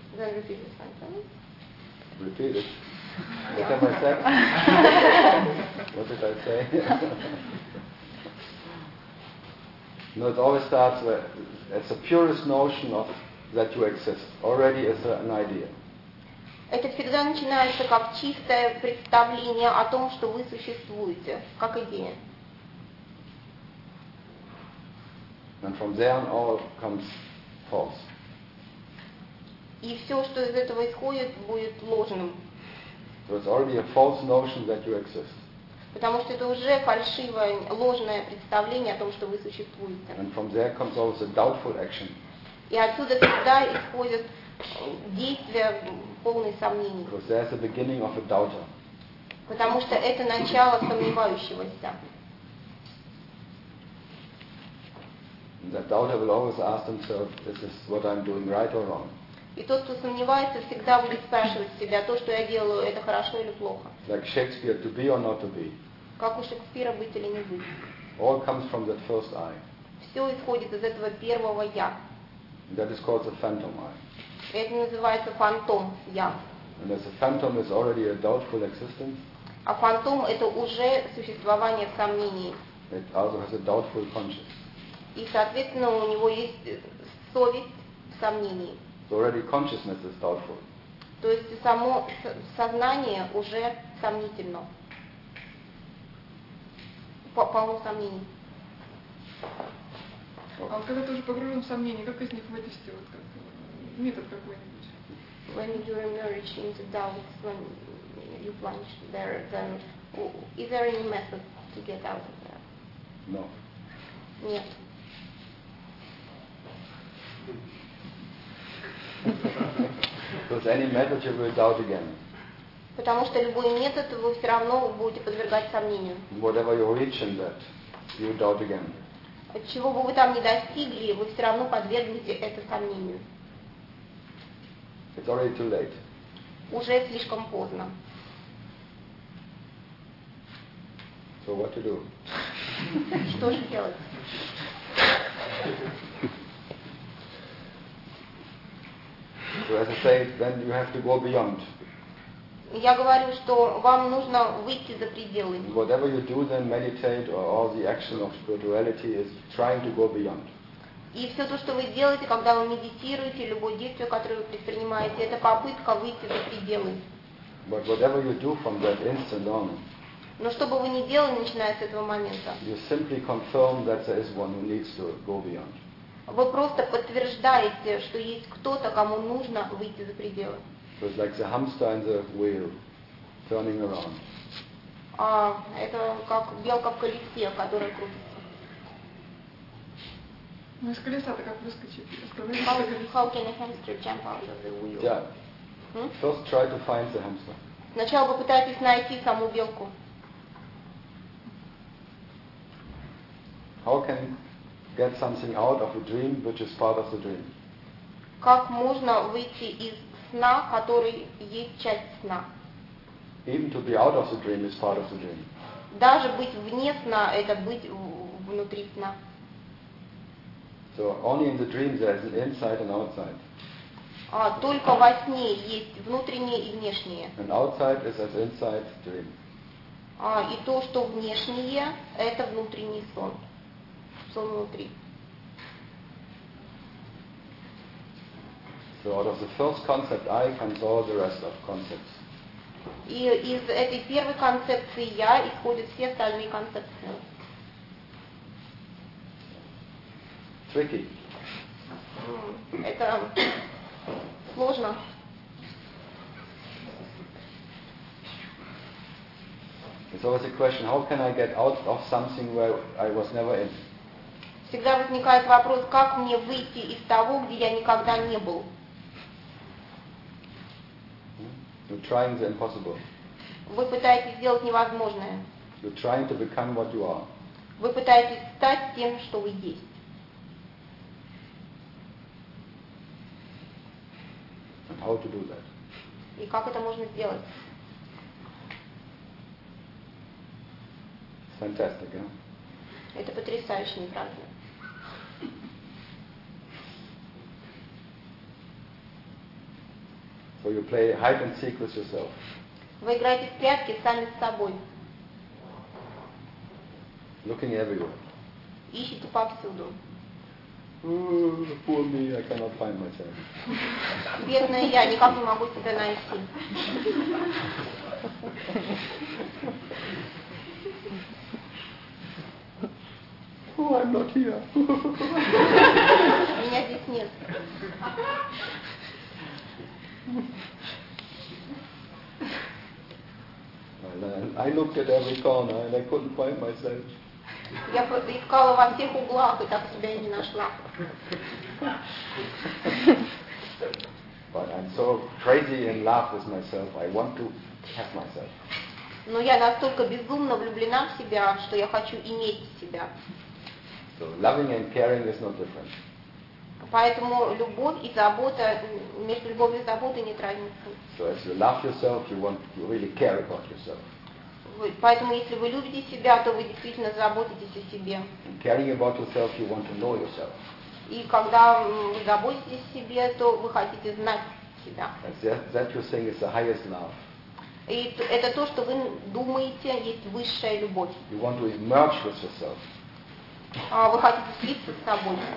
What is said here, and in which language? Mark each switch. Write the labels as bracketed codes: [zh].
[en] Then repeat it. Repeat it. What have I said? What did I say? No, it always starts with it's the purest notion of that you exist. Already is an idea. [ru] Это всегда начинается как чистое представление о том, что вы существуете, как идея. [en] And from there on all comes false. [ru] И все, что из этого исходит, будет ложным. [en] So it's already a false notion that you exist. [ru] Потому что это уже фальшивое, ложное представление о том, что вы существуете. [en] And from there comes always a doubtful action. [ru] И отсюда всегда исходит действие полное сомнений. [en] Because there's the beginning of a doubter. [ru] Потому что это начало сомневающегося. [en] And that doubter will always ask himself, is this what I'm doing right or wrong? [ru] И тот, кто сомневается, всегда будет спрашивать себя, то, что я делаю, это хорошо или плохо. [en] Like Shakespeare, to be or not to be. [ru] Как у Шекспира быть или не быть. [en] All comes from that first I. [ru] Все исходит из этого первого я. [en] That is called the phantom I. [ru] Это называется фантом я. [en] And as a phantom is already a doubtful existence. [ru] А фантом это уже существование в сомнении. [en] It also has a doubtful conscience. [ru] И соответственно у него есть совесть в сомнении. [en] So already consciousness is doubtful. [ru] То есть само сознание уже сомнительно. Полно сомнений. А вот когда ты уже погружен в сомнения, как из них вывести вот как метод какой-нибудь? [en] When you emerge into doubt, when you plunge there, then is there any method to get out of there? No. [ru] Нет. [en] Because any method you will doubt again. [ru] Потому что любой метод вы все равно будете подвергать сомнению. [en] Whatever you reach in that, you doubt again. [ru] Чего бы вы там ни достигли, вы все равно подвергнете это сомнению. [en] It's already too late. [ru] Уже слишком поздно. [en] So what to do? [ru] Что же делать? [en] So as I say, then you have to go beyond. [ru] Я говорю, что вам нужно выйти за пределы. [en] Whatever you do, then meditate or all the action of spirituality is trying to go beyond. [ru] И все то, что вы делаете, когда вы медитируете, любое действие, которое вы предпринимаете, это попытка выйти за пределы. [en] But whatever you do from that instant on. [ru] Но что бы вы ни делали, начиная с этого момента. [en] You simply confirm that there is one who needs to go beyond. [ru] Вы просто подтверждаете, что есть кто-то, кому нужно выйти за пределы. [en] So it's like the hamster and the wheel turning around. [ru] А, это как белка в колесе, которая крутится. Ну, из колеса-то как выскочить? [en] How can a hamster jump out of the wheel? Yeah. First try to find the hamster. [ru] Сначала вы пытаетесь найти саму белку. [en] How can get something out of a dream which is part of the dream. [ru] Как можно выйти из сна, который есть часть сна? [en] Even to be out of the dream is part of the dream. [ru] Даже быть вне сна это быть внутри сна. [en] So only in the dream there is an inside and outside. [ru] А только во сне есть внутреннее и внешнее. [en] And outside is as inside dream. [ru] А и то, что внешнее это внутренний сон. Внутри. [en] So So out of the first concept I comes all the rest of concepts. [ru] И из этой первой концепции я исходят все остальные концепции. [en] Tricky. [ru] Это сложно. [en] It's always a question, how can I get out of something where I was never in? [ru] Всегда возникает вопрос, как мне выйти из того, где я никогда не был? [en] You're trying the impossible. [ru] Вы пытаетесь сделать невозможное. [en] You're trying to become what you are. [ru] Вы пытаетесь стать тем, что вы есть. [en] And how to do that? [ru] И как это можно сделать? [en] Fantastic, yeah? [ru] Это потрясающе, не правда ли? [en] So you play hide and seek with yourself. [ru] Вы играете в прятки сами с собой. [en] Looking everywhere. [ru] Ищете повсюду. [en] Oh, poor me, I cannot find myself. [ru] Бедная я, никак не могу себя найти. [en] Oh, I'm not here. [ru] Меня здесь нет. [en] I looked at every corner and I couldn't find myself. [ru] Я искала во всех углах и так себя не нашла. [en] But I'm so crazy in love with myself. I want to have myself. [ru] Но я настолько безумно влюблена в себя, что я хочу иметь себя. [en] So loving and caring is not different. [ru] Поэтому любовь и забота, между любовью и заботой нет разницы. [en] So as you love yourself, you want to really care about yourself. [ru] Поэтому если вы любите себя, то вы действительно заботитесь о себе. [en] And caring about yourself, you want to know yourself. [ru] И когда вы заботитесь о себе, то вы хотите знать себя. [en] That you think is the highest love. [ru] И это то, что вы думаете, есть высшая любовь. [en] You want to emerge with yourself. [ru] А вы хотите слиться с собой.